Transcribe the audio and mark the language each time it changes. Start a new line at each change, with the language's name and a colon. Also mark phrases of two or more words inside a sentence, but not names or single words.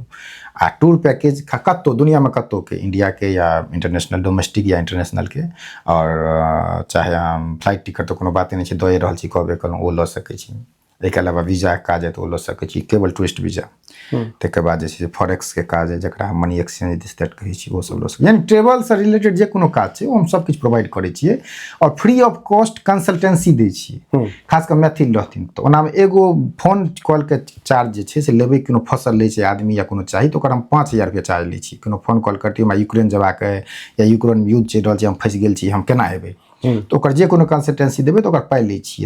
Maithili: आ
English: tour package
Maithili: कतौ दुनिया में कतौ के, इंडिया के या इंटरनेशनल, डोमेस्टिक या इंटरनेशनल के, और चाहे
English: flight ticket
Maithili: तो कोनो बाते नहीं छै, दए रहल छी कहबे कलहुँ, ओ लऽ सकै छी। एहिके अलावा वीजा के काज है तऽ ओ लऽ सकै छी, केवल
English: tourist visa.
Maithili: तकर बाद जे छै फॉरेक्स के काज है, जकरा हम
English: money exchange this that
Maithili: कहै छी, ओ सब लऽ सकै, यानी ट्रेवल से रिलेटेड जे कोनो काज छै, ओ हम सब किछु प्रोवाइड करै छियै, और
English: free of cost consultancy
Maithili: दै छियै, खास कर मैथिल रहथिन तऽ। ओनामे एगो
English: phone call
Maithili: के चार्ज जे छै से लेबै, कोनो फसल लै छै आदमी या कोनो चाही, तऽ ओकर हम 5,000 रुपया चार्ज लै छी। कोनो
English: phone call
Maithili: करतियै, हमरा यूक्रेन जेबाक है, या यूक्रेन में युद्ध चलि रहल छै, हम फंसि गेल छी, हम केना एबै, तऽ ओकर जे कोनो कंसल्टेंसी देबै तऽ ओकर पाइ लै छियै।